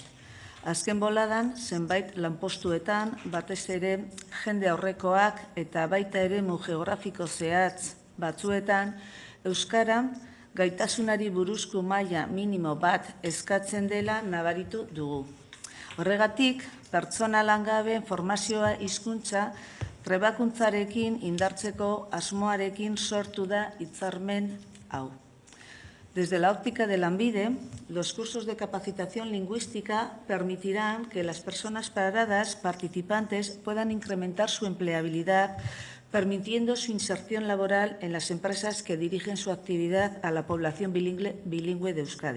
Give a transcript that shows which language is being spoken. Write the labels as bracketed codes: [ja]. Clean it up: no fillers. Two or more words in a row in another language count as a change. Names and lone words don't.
[eu] Azken boladan, zenbait lanpostuetan, batez ere jende aurrekoak eta baita eremu geografiko zehatz batzuetan, euskara gaitasunari buruzko maila minimo bat eskatzen dela nabaritu dugu. Horregatik, pertsona langabeen formazioa hizkuntza trebakuntzarekin indartzeko asmoarekin sortu da hitzarmen hau. [es] Desde la óptica de Lanbide, los cursos de capacitación lingüística permitirán que las personas paradas participantes puedan incrementar su empleabilidad, permitiendo su inserción laboral en las empresas que dirigen su actividad a la población bilingüe de Euskadi.